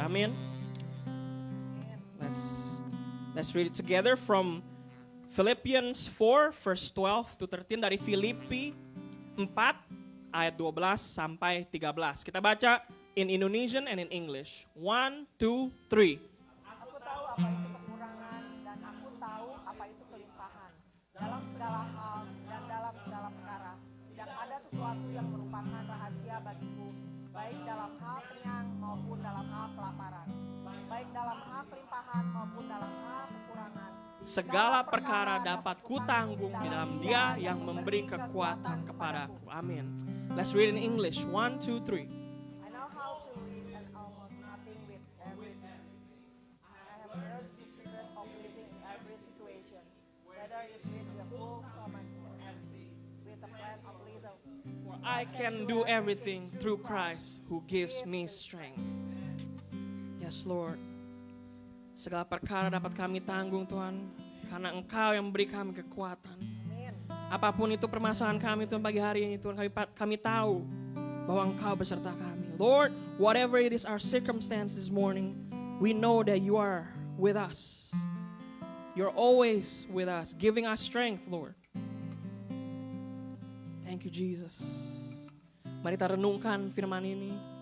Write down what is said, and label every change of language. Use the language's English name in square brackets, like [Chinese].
[Indonesian] Amin. [English] Let's read it together from Philippians 4 verse 12 to 13, [Indonesian] dari Filipi 4 ayat 12 sampai 13. Kita baca [English] in Indonesian and in English. 1, 2, 3. [Indonesian] Aku tahu apa itu kekurangan dan aku tahu apa itu kelimpahan. Dalam segala hal dan dalam segala perkara, tidak ada sesuatu yang merupakan rahasia bagiku, baik dalam hal kenyang maupun dalam hal kelaparan, baik dalam hal kelimpahan maupun dalam hal kekurangan. Segala perkara dapat kutanggung di dalam Dia yang memberi kekuatan kepadaku. [English] Amin. Let's read in English. 1, 2, 3. I know how to live and almost nothing with everything. I have learned the secret of living in every situation, whether it's with a full stomach or empty, with a plan of little. For I can do everything through Christ who gives me strength. Yes, Lord. [Indonesian] Segala perkara dapat kami tanggung Tuhan, karena Engkau yang memberi kami kekuatan. Amin. Apapun itu permasalahan kami Tuhan pagi hari ini Tuhan, kami tahu bahwa Engkau beserta kami. [English] Lord, whatever it is our circumstance this morning, we know that you are with us. You're always with us, giving us strength, Lord. Thank you, Jesus. [Indonesian] Mari kita renungkan firman ini.